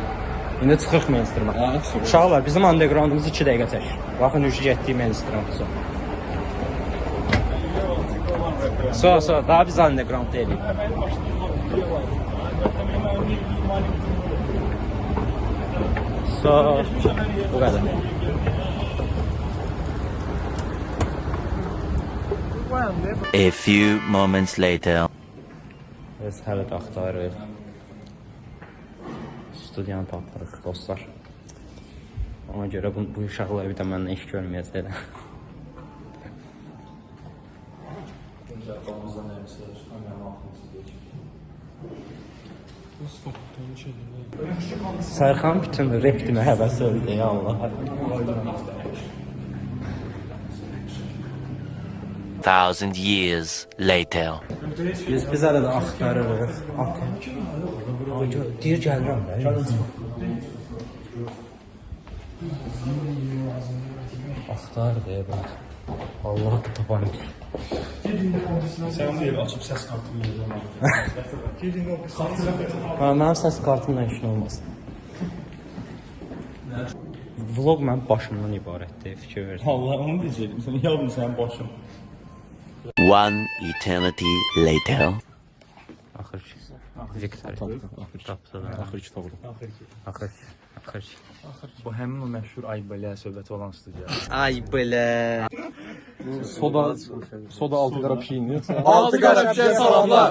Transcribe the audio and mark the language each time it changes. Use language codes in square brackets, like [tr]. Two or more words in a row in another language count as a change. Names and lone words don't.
[az] İndi çıxıq mainstream'a. Uşaqlar bizim undergroundumuz 2 dəqiqə çəkir. Baxın üçü getdik mainstream'a. Daha biz underground deyilik. Bu qədər. [en] A few moments later. [az] Biz hələ də axtarırıq. Studiyanı tapırıq dostlar. Ona görə bu uşaqlar bir də məndən iş görməyəcəklər. Sərxan bütün rap demə həvəsi öldü ya Allah. [en] 1000 years later. [az] Biz hələ də axtarırıq. Deyir gəlirəm də. Axtarır deyə bax. Allah da tapanım. [tr] Sen değil açıp ses kartını yazıyorum. [az] Mənim səs kartımla işin olmaz. Vlog mənim başımdan ibarətdir, fikir verdim. [tr] Allah onu diyecektim. Sen yavrum sen başım. [en] One eternity later. [az] Axır ki. Viktor. Axır ki doğru. Axır ki. Bu həmin o məşhur Aybələ söhbəti olan studiya. Ay belə. Soda altı qara pişiyini. Altı qara pişiyə salamlar.